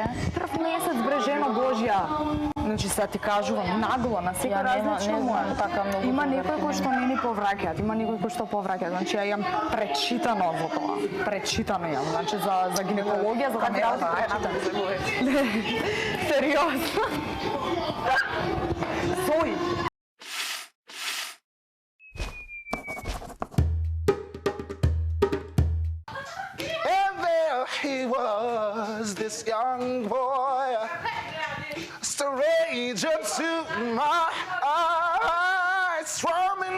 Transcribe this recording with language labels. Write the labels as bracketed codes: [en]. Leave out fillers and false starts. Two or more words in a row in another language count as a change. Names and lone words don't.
[mk] прв месец бре жено Божја. Значи сега ти кажувам, нагло, на секој различно му е. Така многу. Има некои кои што не ни повраќаат, има некои кои што повраќаат. Значи ја имам пречитано во тоа. Пречитано имам, значи за гинекологија, за камерата пречитано. Сериозно. Сој. [en] He was this young boy, stranger to my eyes, strumming